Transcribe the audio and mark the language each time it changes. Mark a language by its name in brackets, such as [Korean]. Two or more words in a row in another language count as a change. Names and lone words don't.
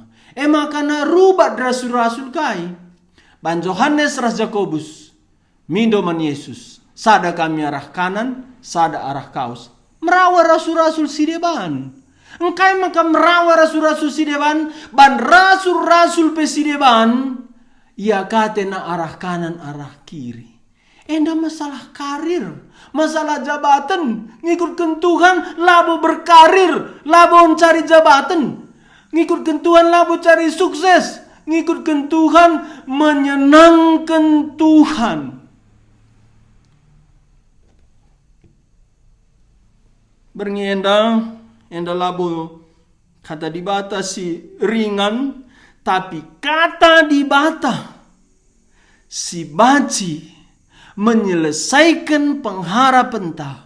[Batak Karo] Makana rubat rasul-rasul kai. Ban Yohanes ras Jakobus, mindoman Yesus. Sada kami arah kanan, sada arah kaus. Merawa rasul-rasul sideban. Engkai maka merawa rasul-rasul sideban, ban rasul-rasul pesideban. Ia katena arah kanan, arah kiri. Enda masalah karir, masalah jabatan. Ngikutkan Tuhan, labo berkarir, labo cari jabatan. Ngikutkan Tuhan, labo cari sukses. Ngikutkan Tuhan, menyenangkan Tuhan. Berngi enda labo kata dibatasi ringan, tapi kata dibata si baci menyelesaikan pengharapan ta.